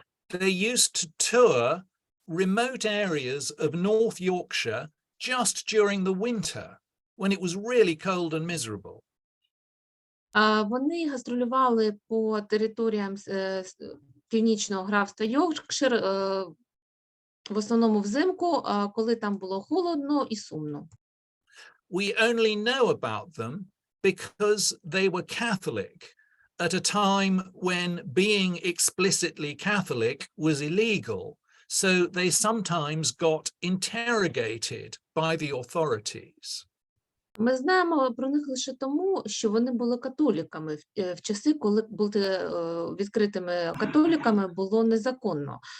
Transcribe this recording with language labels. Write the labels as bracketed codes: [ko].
[en] They used to tour remote areas of North Yorkshire just during the winter, when it was really cold and miserable. [uk] Вони гастролювали по територіям північного графства Йоркшир, в основному взимку, коли там було холодно і сумно. [en] We only know about them because they were Catholic at a time when being explicitly Catholic was illegal. So they sometimes got interrogated by the authorities. [uk] Ми знаємо про них лише тому, що вони були католиками в часи, коли бути відкритими католиками було незаконно.